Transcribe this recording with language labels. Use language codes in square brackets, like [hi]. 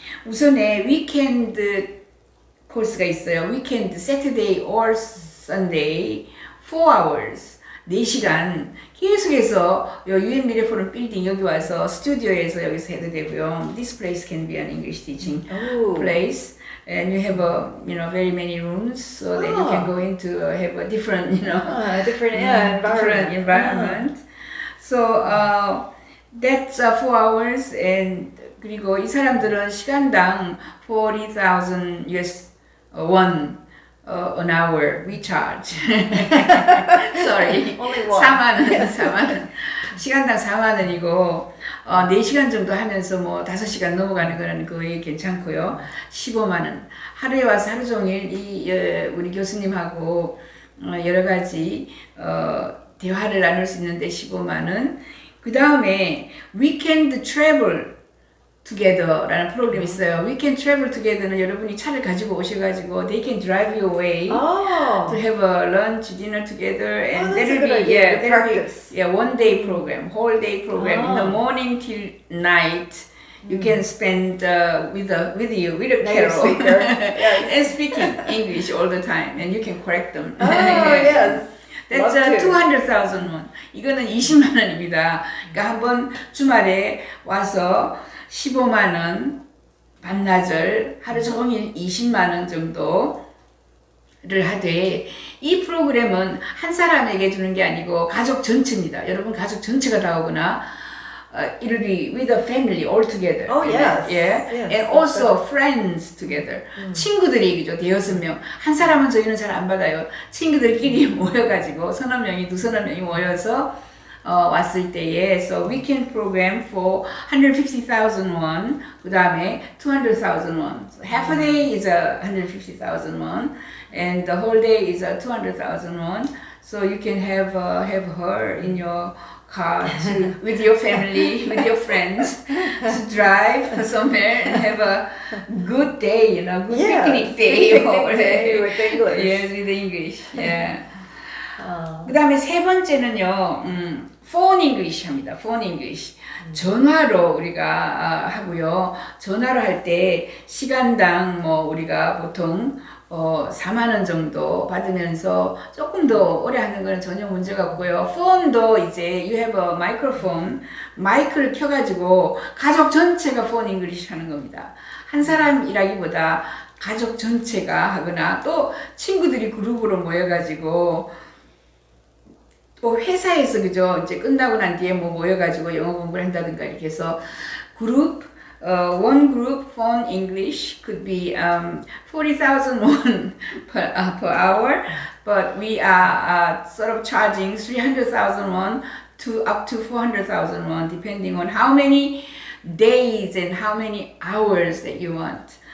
[ko] 우선에 위켄드 코र्스가 있어요. 위켄드, [en] Saturday or Sunday, 4 hours, [ko] 4시간 계속해서 UN 미래 포럼 빌딩 여기 와서 스튜디오에서 여기서 해도 되고요. [en] This place can be an English teaching place. And you have very many rooms so that you can go into have a different, different environment. So that's 4 hours and [ko] 그리고 이 사람들은 시간당 [en] 40,000 US won an hour we charge. Sorry. [ko] 4만 원. 시간당 4만 원이고 4시간 정도 하면서 5시간 넘어가는 거는 거의 괜찮고요. 15만 원. 하루에 와서 하루 종일 우리 교수님하고 여러 가지 대화를 나눌 수 있는데 15만 원. 그 다음에 Weekend Travel Together라는 프로그램이 있어요. [en] Weekend Travel Together는 [ko] 여러분이 차를 가지고 오셔가지고 [en] they can drive you away to have a lunch, dinner together, and that'll be one day program, whole day program. In the morning till night, you can spend with a Carol and speaking English all the time, and you can correct them. Yes. That's 200,000 won. [ko] 이거는 20만 원입니다. 그러니까 한번 주말에 와서 15만 원, 반나절, 하루 종일 20만 원 정도를 하되 이 프로그램은 한 사람에게 주는 게 아니고 가족 전체입니다. 여러분 가족 전체가 다 오거나 [en] it'll be with a family all together. Oh yes. Yeah. Yes, And also friends together. [ko] 친구들이 그죠. 대여섯 명. 한 사람은 저희는 잘 안 받아요. 친구들끼리 모여가지고 서너 명이 두서너 명이 모여서 왔을 때에 [en] so weekend program for 150,000 won. [ko] 그 다음에 200,000 won. [en] So half a day is 150,000 won, and the whole day is 200,000 won. So you can have her in your car with your family, with your friends, to drive somewhere and have a good day, good picnic day. With English. Yes, with English. Yeah. [ko] 그 다음에 세 번째는요, phone English 합니다. phone English. 전화로 우리가 하고요. 전화로 할 때 시간당 우리가 보통 4만 원 정도 받으면서 조금 더 오래 하는 거는 전혀 문제가 없고요. 폰도 이제 [en] you have a microphone, [ko] 마이크를 켜가지고 가족 전체가 폰 잉글리시 하는 겁니다. 한 사람이라기보다 가족 전체가 하거나 또 친구들이 그룹으로 모여가지고 또 회사에서 그죠 이제 끝나고 난 뒤에 모여가지고 영어 공부를 한다든가 이렇게 해서 [en] 그룹 one group phone English could be 40,000 won per hour, but we are sort of charging 300,000 won to up to 400,000 won, depending on how many days and how many hours that you want.